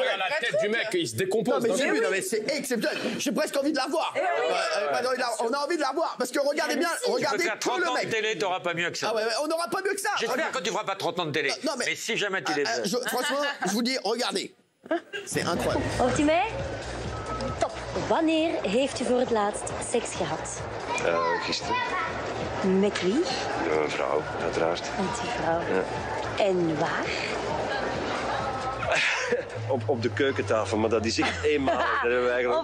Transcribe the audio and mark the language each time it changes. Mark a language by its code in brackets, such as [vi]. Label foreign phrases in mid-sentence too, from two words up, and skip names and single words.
[fr] Mais regarde la tête du mec, il se décompose. Non, mais j'ai vu, non, mais c'est exceptionnel. J'ai presque envie de la voir. On a envie de la voir. Parce que regardez bien, regardez tu peux faire tout 30 le ans mec. de télé, t'auras pas mieux que ça. Ah ouais, on n'aura pas mieux que ça. J'espère que tu feras pas 30 ans de télé. Non, mais si jamais tu les fais. Franchement, je vous dis, regardez. C'est incroyable. [nl] Hoort u mij? Top. Wanneer heeft u voor het laatst seks gehad? Gisteren. Met wie? Een vrouw, uiteraard. Met die vrouw. Ja. En waar? Op de keukentafel, maar dat is echt eenmalig. Dat hebben we eigenlijk